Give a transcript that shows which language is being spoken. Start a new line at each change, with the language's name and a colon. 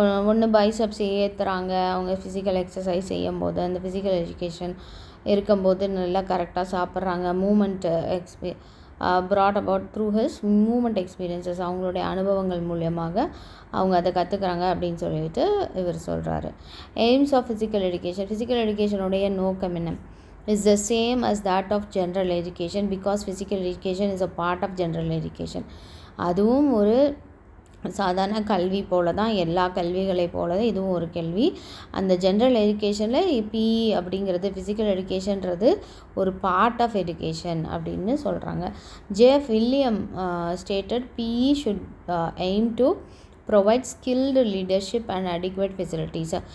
Tamil: ஒன்று பைசப்ஸ் ஏற்றுறாங்க அவங்க ஃபிசிக்கல் எக்ஸசைஸ் செய்யும் போது, அந்த ஃபிசிக்கல் எஜுகேஷன் இருக்கும்போது நல்லா கரெக்டாக சாப்பிட்றாங்க.
English: movement brought about through his movement experiences,
Tamil: அவங்களுடைய அனுபவங்கள் மூலியமாக அவங்க அதை கற்றுக்குறாங்க அப்படின்னு சொல்லிட்டு இவர் சொல்கிறாரு.
English: aims of physical எஜுகேஷனுடைய
Tamil: நோக்கம் என்ன,
English: is the same as that of general education because physical education is a part of general education.
Tamil: அதுவும் ஒரு சாதாரண கல்வி போல தான், எல்லா கல்விகளை போல தான் இதுவும் ஒரு கல்வி. அந்த ஜென்ரல் எஜுகேஷனில் பிஇ அப்படிங்கிறது, ஃபிசிக்கல் எஜுகேஷன்றது ஒரு பார்ட் ஆஃப் எஜுகேஷன் அப்படின்னு சொல்கிறாங்க.
English: JF William stated PE should aim to provide skilled leadership and adequate facilities.